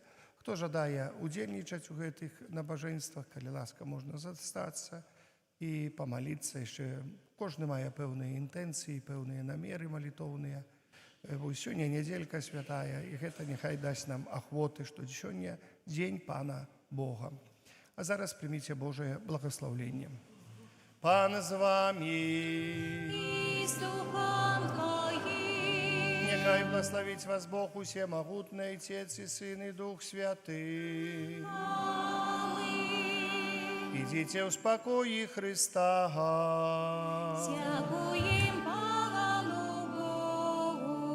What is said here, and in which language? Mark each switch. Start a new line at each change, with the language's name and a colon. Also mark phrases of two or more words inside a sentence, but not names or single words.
Belarusian: Хто жадае удзельнічаць у гэтых набажэнствах, калі ласка, можна застацца і памаліцца яшчэ. Кожны мае пэўныя інтэнцыі, пэўныя намеры малітоўныя. Вось сёння нядзелька святая, і гэта няхай дасць нам ахвоты, што сёння дзень Пана Бога. А зараз прыміце Божае благаслаўленне.
Ukrainian: Пан з вами. І з Духом Твоїм. Нехай благословить вас Бог усемогутний, Отец і Син і Дух Святий. Ідіть у спокої Христа. Дякуєм Пану Богу.